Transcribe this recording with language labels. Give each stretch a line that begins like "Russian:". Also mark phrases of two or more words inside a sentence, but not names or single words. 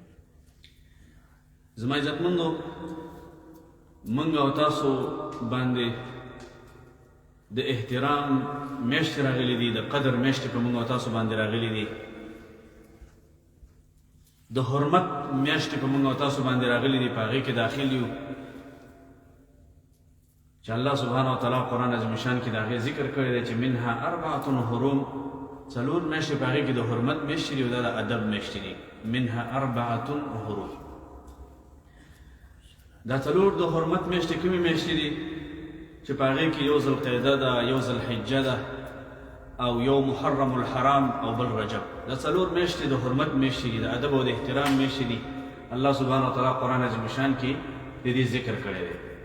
Pashto: زما عزتمندو موږ او تاسو باندې د احترام میاشتې راغلي دي، د قدر میاشتې په موږ او تاسو باندې راغلي دي، د حرمت میاشتې په موږ او تاسو باندې راغلي دي. په هغې کې داخل یو چې
Arabic: الله سبحانه وتعالی
Pashto: قرآن عظیم شان کې د هغې ذکر کړی دی چې
Arabic: منها اربعة حرم،
Pashto: څلور میاشتې په هغې کې د حرمت میاشتې دي او دا د ادب میاشتې دي.
Arabic: منها اربعة حرم،
Pashto: دا څلور د حرمت میاشتې کومې میاشتې دي چې په هغې کې یو ذوالقعده ده، یو ذوالحجه ده او یو محرم الحرام او بل رجب. دا څلور میاشتې د حرمت میاشتې دي، د ادب او د احترام میاشتې دي.
Arabic: الله سبحانه وتعالی
Pashto: قرآن عظیم شان کې د دې ذکر کړی دی.